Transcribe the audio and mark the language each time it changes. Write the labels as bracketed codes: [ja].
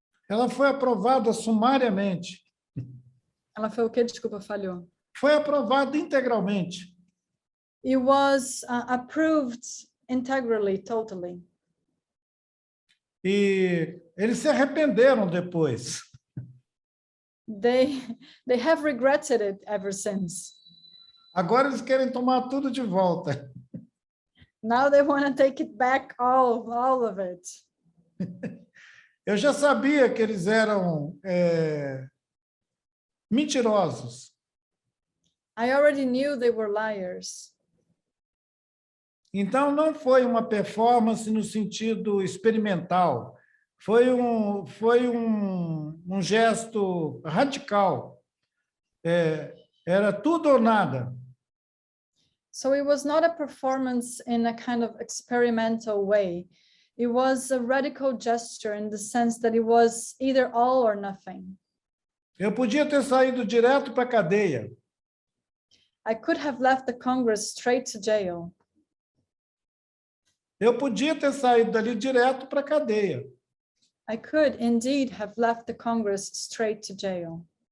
[pt] Ela foi aprovada sumariamente. Ela foi o quê? Desculpa, falhou. Foi aprovada integralmente. [en] It was approved integrally, totally. [pt] E eles se arrependeram depois. [en] They have regretted it ever since. [pt] Agora eles querem tomar tudo de volta. [en] Now they want to take it back, all of it. [pt] Eu já sabia que eles eram mentirosos. [en] I already knew they were liars. [pt] Então, não foi uma performance no sentido experimental. Foi um gesto radical. Era tudo ou nada. [en] So it was not a performance in a kind of experimental way. It was a radical gesture in the sense that it was either all or nothing. [pt] Eu podia ter saído direto para a cadeia. [en] I could have left the Congress straight to jail. [pt] Eu podia ter saído dali direto para a cadeia. [en] I could indeed have left the Congress straight to jail.